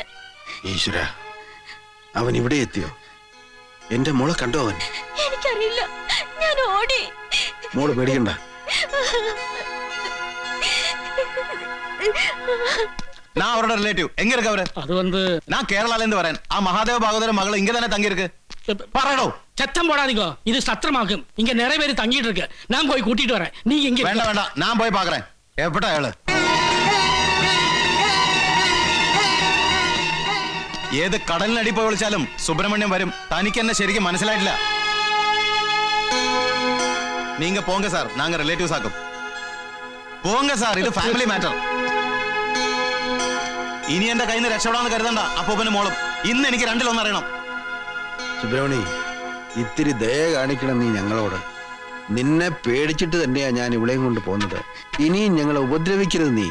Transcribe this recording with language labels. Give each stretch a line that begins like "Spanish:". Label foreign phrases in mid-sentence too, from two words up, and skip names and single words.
Malayalam: ഈശ്വര, അവൻ ഇവിടെ എത്തിയോ? എന്റെ മോളെ കണ്ടോ അവൻ? എനിക്കറിയില്ല, ഞാൻ ഓടി. മോള് പേടിക്കണ്ട.
Tamil: நான் அவரோட ரிலேட்டிவ். எங்க இருக்கு அவரு? அது வந்து நான் கேரளால இருந்து வரேன். மகாதேவ பாகவதர் மகள் இங்க தானே தங்கி இருக்கு. பரடோ சத்தம் போடாதீங்க, இது சத்திரமாகும். இங்க நிறைய பேர் தங்கிட்டு இருக்கு. நான் போய் கூட்டிட்டு வரேன். நீங்க இங்க வேண்டாம் வேண்டாம், நான் போய் பாக்குறேன். எப்படா ஆளு?
Malayalam: ഏത് കടലിനടി പോയി വിളിച്ചാലും സുബ്രഹ്മണ്യം വരും. തനിക്ക് എന്നെ ശരിക്കും മനസ്സിലായിട്ടില്ല.
Tamil: நீங்க போங்க சார், நாங்க ரிலேட்டிவ்ஸ் ஆகும். போங்க சார்,
Malayalam: ഇത് ഫാമിലി മാറ്റർ. ഇനി എന്റെ കയ്യിൽ നിന്ന് രക്ഷപ്പെടാന്ന് കരുതണ്ട. അപ്പൂപ്പനും മോളും ഇന്ന് എനിക്ക് രണ്ടിലൊന്നും അറിയണം. സുബ്രഹ്മണി, ഇത്തിരി ദയ കാണിക്കണം നീ ഞങ്ങളോട്. നിന്നെ പേടിച്ചിട്ട് തന്നെയാ ഞാൻ ഇവിടെയും കൊണ്ട് പോകുന്നത്. ഇനിയും ഞങ്ങളെ ഉപദ്രവിക്കരുത് നീ.